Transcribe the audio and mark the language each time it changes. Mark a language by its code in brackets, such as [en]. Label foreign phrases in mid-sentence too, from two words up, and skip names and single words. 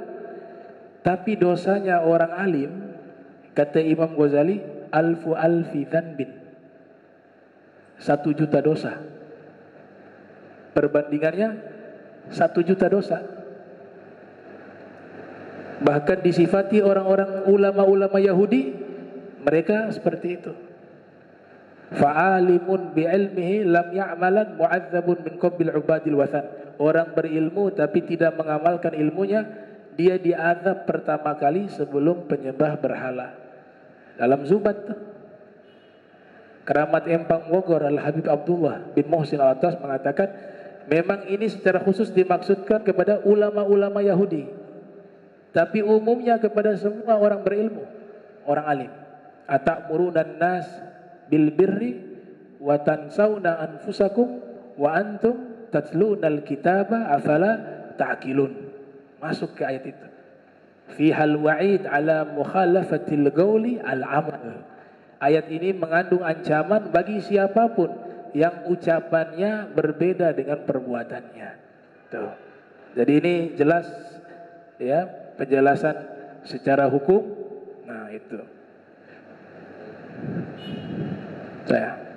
[id] Tapi dosanya orang alim, kata Imam Ghazali, [ar] ألف ألف ذنب, [id] 1 juta dosa. Perbandingannya 1 juta dosa. Bahkan disifati orang-orang ulama-ulama Yahudi, mereka seperti itu. [ar] فعالم بعلمه لم يعملن معذب من قبل عباد الوثن. [id] Orang berilmu tapi tidak mengamalkan ilmunya, dia diazab pertama kali sebelum penyembah berhala. Dalam Zubat, Keramat Empang Bogor Al-Habib Abdullah bin Muhsin Al-Attas mengatakan, memang ini secara khusus dimaksudkan kepada ulama-ulama Yahudi, tapi umumnya kepada semua orang berilmu, orang alim. [ar] أتأمرون الناس بالبر وتنسون أنفسكم وأنتم تتلون الكتاب أفلا تعقلون. [id] Masuk ke ayat itu. [ar] فيه الوعيد على مخالفة القول العمل. [id] Ayat ini mengandung ancaman bagi siapapun yang ucapannya berbeda dengan perbuatannya. Tuh. Jadi ini jelas ya, penjelasan secara hukum. Nah, itu. Saya.